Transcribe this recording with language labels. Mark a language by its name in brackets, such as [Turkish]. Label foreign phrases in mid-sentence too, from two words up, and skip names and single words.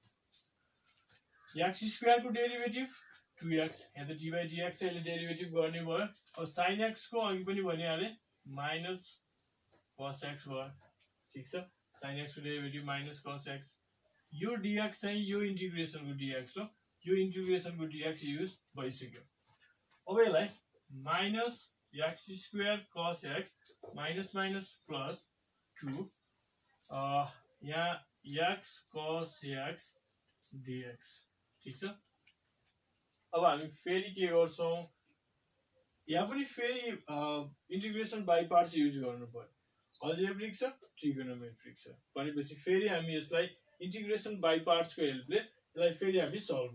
[English] x square [Nepali] को डेरिभेटिभ 2x यहाँ त [English] d by dx [Nepali] यसले डेरिभेटिभ गर्ने भयो अब sin x को अघि पनि भनिहाले [English] minus cos x [Nepali] भयो ठीक छ sin x को डेरिभेटिभ [English] minus cos x [Nepali] यो dx चाहिँ यो इन्टिग्रेसन को dx हो यो इन्टिग्रेसन को dx युज भइसक्यो अब यसलाई [English] minus x square cos x minus minus plus 2 [Nepali] यहाँ x cos x dx ठीक छ अब हामी फेरि के गर्छौं यहाँ पनि फेरि [English] integration by parts [Nepali] युज गर्नु पर्यो अल्जेब्रिक छ ट्रिगोनोमेट्रिक छ भनेपछि फेरि हामी यसलाई [English] integration by parts [Nepali] को हेल्पले यसलाई फेरि हामी सल्भ